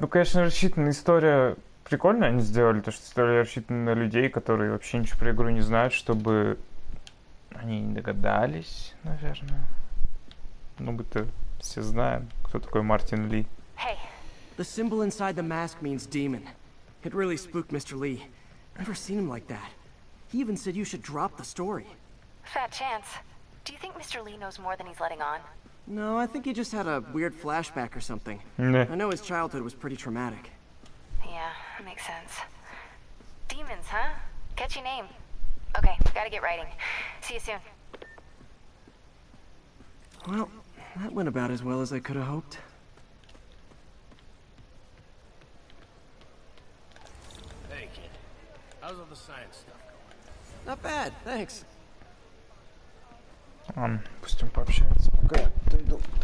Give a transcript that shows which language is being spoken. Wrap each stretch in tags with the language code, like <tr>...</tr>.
<ru>Ну, конечно, рассчитана история. Прикольно они сделали, то что история рассчитана на людей, которые вообще ничего про игру не знают, чтобы они не догадались, наверное. Ну, мы-то все знаем, кто такой Мартин Ли.</ru> <en>Hey. The symbol inside the mask means demon. It really spooked Mr. Lee. Never seen him like that. He even said you should drop the story. Fat chance. Do you think Mr. Lee knows more than he's letting on? No, I think he just had a weird flashback or something. Yeah. I know his childhood was pretty traumatic. Yeah, that makes sense. Demons, huh? Catchy name. Okay, gotta get writing. See you soon. Well, that went about as well as I could have hoped. Hey, kid. How's all the science stuff going? Not bad, thanks.</en> <ru>Пусть он пообщается, пока я дойду.</ru>